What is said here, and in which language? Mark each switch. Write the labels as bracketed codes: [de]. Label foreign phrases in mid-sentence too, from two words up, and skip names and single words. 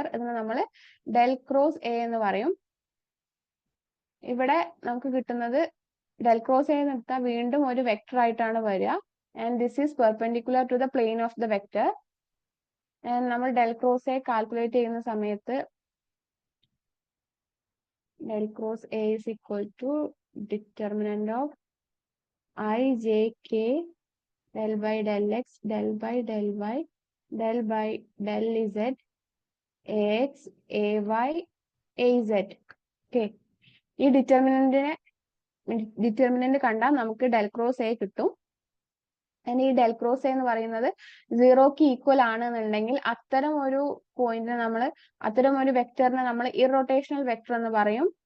[ml] ഇതിന് നമ്മൾ [en] del cross A [ml] എന്ന് പറയും. ഇവിടെ നമുക്ക് കിട്ടുന്നത് [en] del cross A [ml] എന്ന് എടുത്താൽ വീണ്ടും ഒരു വെക്ടർ ആയിട്ടാണ് വരിക. [en] and this is perpendicular to the plane of the vector. ആൻഡ് നമ്മൾ del cross A calculate [ml] ചെയ്യുന്ന സമയത്ത് [en] del cross A is equal to determinant of I j k del by del x del by del y del by del z ax ay az. [ml] ഓക്കെ, ഈ ഡിറ്റർമിനന്റ് കണ്ടാൽ നമുക്ക് [en] del cross A [ml] കിട്ടും. ഈ [en] del cross [ml] എന്ന് പറയുന്നത് 0ക്ക് ഈക്വൽ ആണെന്നുണ്ടെങ്കിൽ അത്തരം ഒരു പോയിന്റിനെ നമ്മൾ അത്തരം ഒരു വെക്ടറിനെ നമ്മൾ [en] irrotational vector [ml] എന്ന് പറയും.